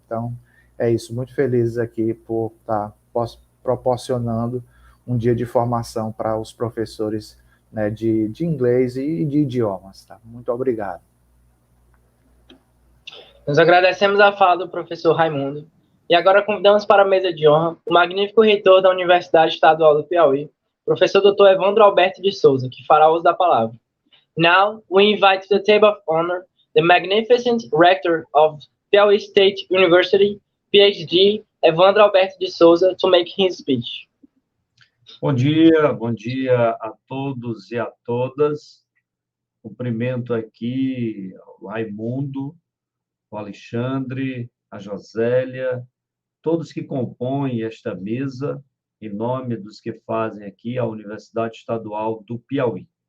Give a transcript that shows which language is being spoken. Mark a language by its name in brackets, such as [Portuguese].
[Portuguese] Então, é isso, muito felizes aqui por estar proporcionando um dia de formação para os professores, né, de inglês e de idiomas. Tá? Muito obrigado. Nós agradecemos a fala do professor Raimundo. E agora convidamos para a mesa de honra o magnífico reitor da Universidade Estadual do Piauí, professor Dr. Evandro Alberto de Souza, que fará uso da palavra. [English] Now, we invite to the table of honor the magnificent rector of Piauí State University, PhD, Evandro Alberto de Souza, to make his speech. [Portuguese] Bom dia a todos e a todas. Cumprimento aqui o Raimundo, o Alexandre, a Josélia, todos que compõem esta mesa, em nome dos que fazem aqui a Universidade Estadual do Piauí.